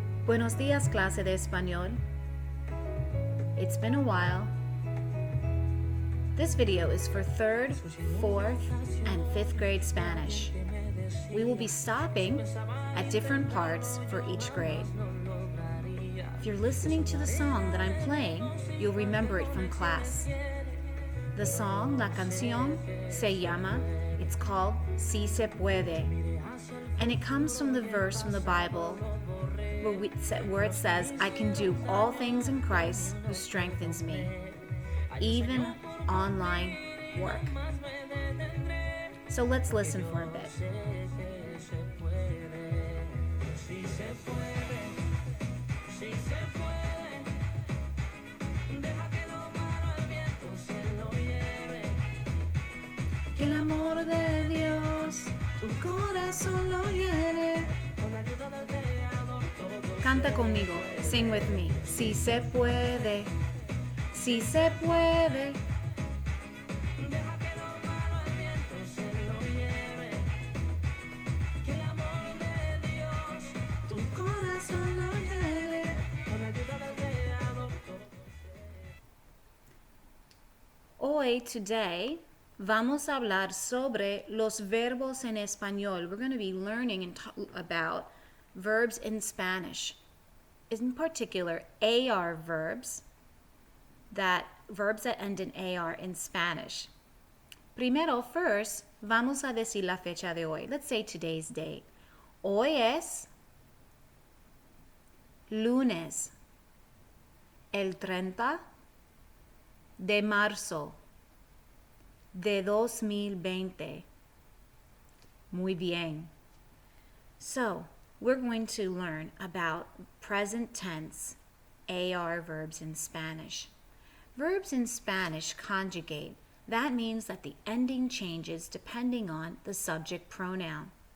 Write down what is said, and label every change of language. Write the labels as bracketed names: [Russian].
[Spanish] Buenos días, clase de español. [English] It's been a while. This video is for 3rd, 4th, and 5th grade Spanish. We will be stopping at different parts for each grade. If you're listening to the song that I'm playing, you'll remember it from class. The song, [Spanish] la canción, se llama, [English] it's called Si se puede. And it comes from the verse from the Bible where it says, I can do all things in Christ who strengthens me, even online work. So let's listen for a bit. [Spanish] Que el amor de Dios tu corazón lo llene. Canta conmigo, [English] sing with me. [Spanish] Si se puede, si se puede. Tu corazón lo llene. Hoy, today, vamos a hablar sobre los verbos en español. [English] We're going to be learning about verbs in Spanish. In particular, AR verbs that end in AR in Spanish. [Spanish] Primero, first, vamos a decir la fecha de hoy. [English] Let's say today's date. [Spanish] Hoy es lunes, el 30 de marzo de 2020. Muy bien. [English] So, we're going to learn about present tense AR verbs in Spanish. Verbs in Spanish conjugate. That means that the ending changes depending on the subject pronoun.